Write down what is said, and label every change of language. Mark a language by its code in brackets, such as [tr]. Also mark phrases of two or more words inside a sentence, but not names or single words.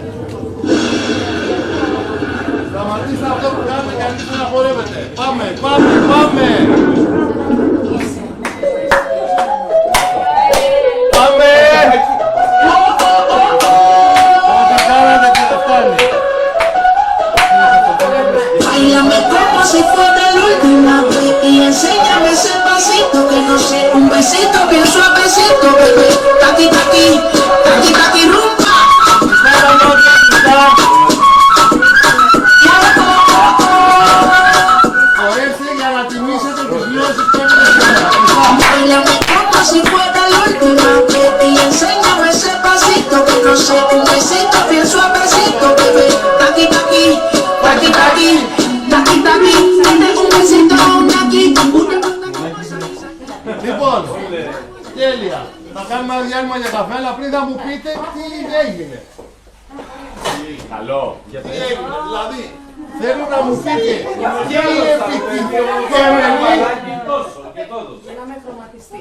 [el] Σταματήστε αυτό που κάνετε και αρχίστε να χορεύετε. Πάμε. Ό,τι κάνατε και δεν φτάνει. [es] Báilame como si fuera la última vez y enséñame ese pasito que no sé, un besito bien suavecito, bebé. Taqui, taqui, taqui, taqui, rumba. [el] Χορεύστε για να τιμήσετε τις γνώσεις που έχετε σήμερα. [es] Báilame como si fuera la última vez y enséñame ese pasito que no sé, un besito bien suavecito, bebé. Taqui, taqui, taqui, taqui, taqui, taqui, dame un besito, taqui, [el] Λοιπόν, τέλεια. Θα κάνουμε ένα διάλειμμα για καφέ, αλλά πριν θα μου πείτε τι έγινε. Καλό. Τι έγινε, δηλαδή, θέλω να μου πείτε, Και Γίναμε χρωματιστή.